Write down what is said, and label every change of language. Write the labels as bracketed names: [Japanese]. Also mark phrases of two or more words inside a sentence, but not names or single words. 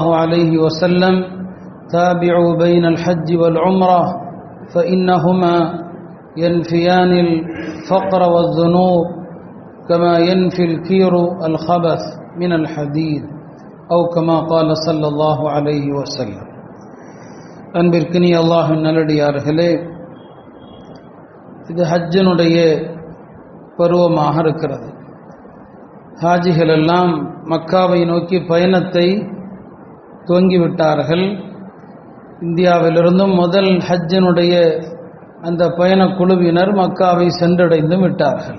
[Arabic] عليه وسلم تابعوا بين الحج والعمرة فإنهما ينفيان الفقر والذنوب كما ينفي الكير الخبث من الحديد أو كما قال صلى الله عليه وسلم [Tamil] அன்பிற்கினிய அல்லாஹ்வின் நல்லடியார்களே, இது ஹஜ்ஜினுடைய பருவமாக இருக்கிறது. ஹாஜிகள் எல்லாம் மக்காவை நோக்கி பயணத்தை துவங்கிவிட்டார்கள். இந்தியாவிலிருந்தும் முதல் ஹஜ்ஜினுடைய அந்த பயணக்குழுவினர் மக்காவை சென்றடைந்து விட்டார்கள்.